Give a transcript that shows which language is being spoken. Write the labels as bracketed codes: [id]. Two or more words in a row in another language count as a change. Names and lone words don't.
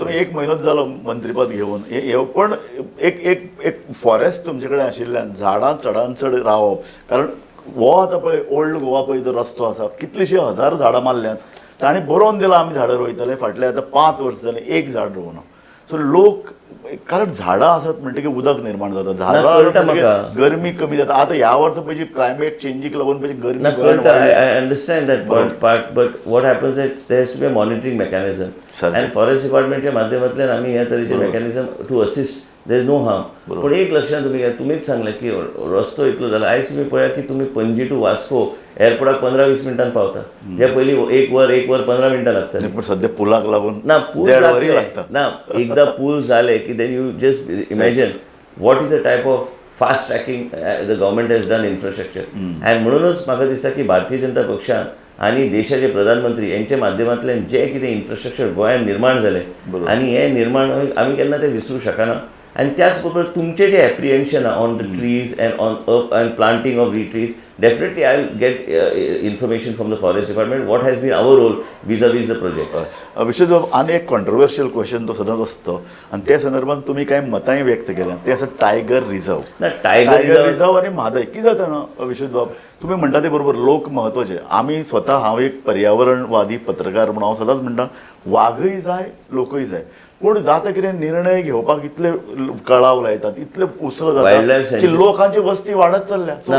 [kok] तुम्ही 1 महिनोच जालो मंत्रीपद घेवन पण एक एक एक फॉरेस्ट तुमचे कडेन आशिल्ल्यान झाडां चडान चड रावप, कारण हो आतां पळय ओल्ड गोवा पळय तो रस्तो आसा, कितलीशी हजार झाडां मारल्यात. ताणें बरोवन दिलां आमी झाडां रोयतले, फाटले आतां 5 वर्स जाले एक झाड रोवना. सो लोक, कारण झाडां आसात म्हणटकीर उदक निर्माण जाता, झाडां गरमी कमी जाता. आतां ह्या वर्सा पयलीं [en] climate changeीक [kok] लागून पयलीं गरमी. [en] I understand that part, but what happens is there has to be a monitoring mechanism. And forest departmentच्या [kok] माध्यमांतल्यान आमी ह्या तरेचे [en] mechanism to assist, there is no harm. [kok] पण एक लक्षात तुम्ही घ्या, तुम्हीच सांगले की रस्तो इतलो जाला. आयज तुम्ही पळया की तुम्ही पणजी टू वास्को एअरपोर्टाक 15-20 मिनटां पावता, जे पयलीं 1 वर 15 मिनटां लागता. पण सध्या पुलाक लागून ना पूल लागता ना, एकदा पूल झाले की [en] then you just imagine what is the type of fast tracking the government has done infrastructure. [kok] आणि म्हणूनच म्हाका दिसता की भारतीय जनता पक्षान आणि देशाचे प्रधानमंत्री यांच्या माध्यमांतल्यान जे कितें इन्फ्रास्ट्रक्चर गोंयांत निर्माण जालें, आणि हे निर्माण आमी केन्ना ते विसरूं शकना. [mr] आणि त्याच बरोबर तुमचे जे [en] apprehension on the trees and on up and planting of trees, definitely I will get information from the forest department what has been our role vis-a-vis the project. [mr] विशेष बाब, आणि एक [en] controversial question [mr] तो सदांच असतो, आणि त्या संदर्भात तुम्ही काही मतांय व्यक्त केल्या, ते असं [en] tiger reserve. tiger reserve [kok] आणि म्हादय कितें जाता ना विशेष बाब, तुम्ही म्हणटा ते बरोबर, लोक महत्वाचे. आम्ही स्वतः, हांव एक पर्यावरणवादी पत्रकार म्हणून हांव सदांच म्हणटा वाघय जाय लोकय जाय, पूण जाता कितें निर्णय घेवपाक इतले कळाव लायतात, इतले उसळ जाता की लोकांची वस्ती वाडत चालल्या.